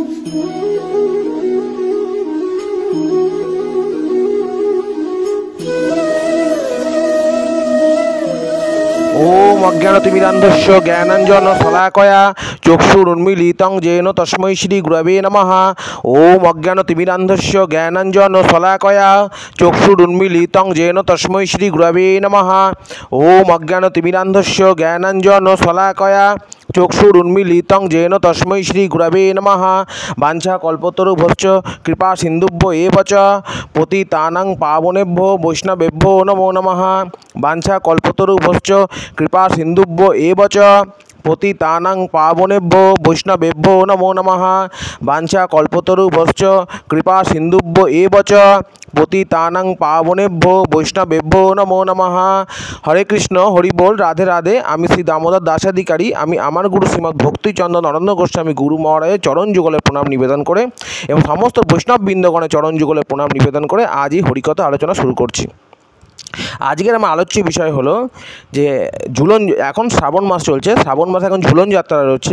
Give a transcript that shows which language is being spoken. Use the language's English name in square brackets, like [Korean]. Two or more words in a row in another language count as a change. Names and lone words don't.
[Sanskrit] ওম অজ্ঞানতিমিরান্ধস্য জ্ঞানাঞ্জন শলাকয়া চক্ষুরুন্মীলিতং येन তস্मै শ্রী গুরবে নমঃ। ওম অজ্ঞানতিমিরান্ধস্য জ্ঞানাঞ্জন শলাকয়া চক্ষুরুন্মীলিতং येन তস্मै শ্রী গুরবে নমঃ। ওম অজ্ঞানতিমিরান্ধস্য জ্ঞানাঞ্জন শলাকয়া চক্ষুরুন্মীলিতং येन তস্मै শ্রী গুরবে নমঃ। বাঞ্ছা কল্পতরুভ্যশ্চ কৃপা সিন্ধুভ্য এব চ পতিতানাং পাবনেভ্যো বৈষ্ণবেভ্যো নমো নমঃ। বাঞ্ছা কল্পতরুভ্যশ্চ কৃপা সিন্ধুভ্য এব চ পতিতানাং পাবনেভ্যো বৈষ্ণবেভ্যো নমো নমঃ। বাঞ্ছা কল্পতরুভ্যশ্চ কৃপা সিন্ধুভ্য এব চ পতিতানাং পাবনেভ্যো বৈষ্ণবেভ্যো নমো নমঃ। [Bangla] হরে কৃষ্ণ, হরি বল, রাধে রাধে। আমি শ্রী দামোদর দাসাধিকারী। আমি আমার গুরু শ্রীমৎ ভক্তিচন্দ্র নরেন্দ্র গোস্বামী গুরু মহারাজের চরণ যুগলে প্রণাম নিবেদন করে এবং সমস্ত বৈষ্ণব বৃন্দগণের চরণ যুগলে প্রণাম নিবেদন করে আজ এই হরিকথা আলোচনা শুরু করছি। আজকের আমার আলোচ্য বিষয় হলো যে ঝুলন, এখন শ্রাবণ মাস চলছে, শ্রাবণ মাসে এখন ঝুলন যাত্রা রয়েছে।